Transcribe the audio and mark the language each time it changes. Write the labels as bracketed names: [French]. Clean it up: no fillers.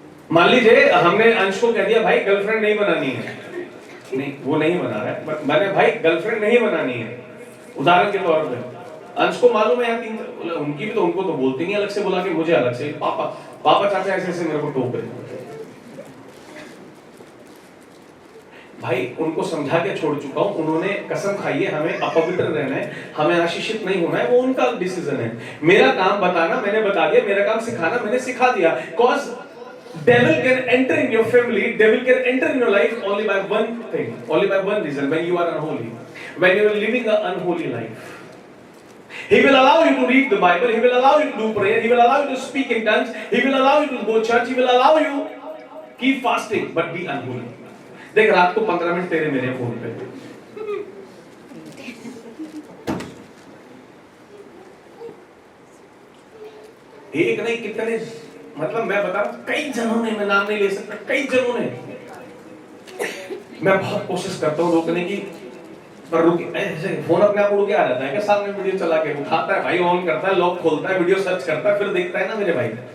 [Hindi] मान लीजिए हमने अंश को कह दिया भाई गर्लफ्रेंड नहीं बनानी है, नहीं वो नहीं बना रहा है, मैंने भाई गर्लफ्रेंड नहीं बनानी है, उदाहरण के तौर पे अंश को मालूम है यार उनकी भी तो, उनको तो बोलती नहीं अलग से बुला के, मुझे अलग से पापा चाचा ऐसे ऐसे मेरे को टोक रहे, भाई उनको समझा के छोड़ चुका हूं, उन्होंने कसम खाई है हमें अपवित्र रहना है, हमें आशीषित नहीं होना है, वो उनका डिसीजन है, मेरा काम बताना मैंने बता दिया, मेरा काम सिखाना मैंने सिखा दिया। [English] Cause devil can enter in your family, devil can enter in your life only by one thing, only by one reason, when you are unholy, when you are living an unholy life. He will allow you to read the Bible, he will allow you to do prayer, he will allow you to speak in tongues, he will allow you to go church, he will allow you keep fasting but be unholy. [Hindi] देख रात को 15 minute तेरे मेरे phone पे, एक नहीं कितने, मतलब मैं बता रहा हूं कई जनों ने, मैं नाम नहीं ले सकता, कई जनों ने, मैं बहुत कोशिश करता हूं रोकने की, पर रुक ऐसे फोन अपने आप उड़ के आ जाता है कि सामने वीडियो चला के उठाता है भाई, ऑन करता है, लॉक खोलता है, वीडियो सर्च करता है, फिर देखता है ना मेरे भाई।